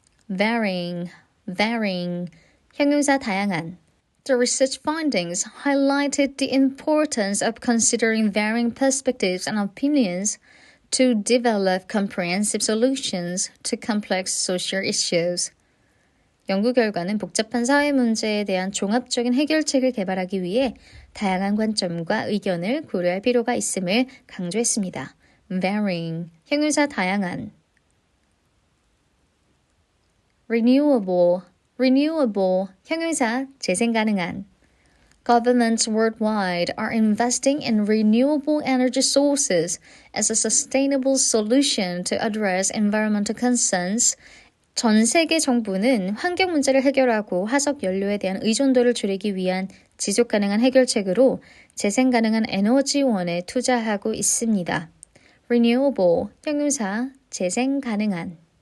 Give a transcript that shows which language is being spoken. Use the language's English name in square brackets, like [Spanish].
[Korean] varying, varying, 형용사 다양한. [English] The research findings highlighted the importance of considering varying perspectives and opinions to develop comprehensive solutions to complex social issues. [Korean] 연구 결과는 복잡한 사회 문제에 대한 종합적인 해결책을 개발하기 위해 다양한 관점과 의견을 고려할 필요가 있음을 강조했습니다. varying, 형용사 다양한. renewable, renewable, 형용사, 재생 가능한. [English] Governments worldwide are investing in renewable energy sources as a sustainable solution to address environmental concerns. [Korean] 전 세계 정부는 환경 문제를 해결하고 화석 연료에 대한 의존도를 줄이기 위한 지속 가능한 해결책으로 재생 가능한 에너지원에 투자하고 있습니다. renewable, 형용사, 재생 가능한.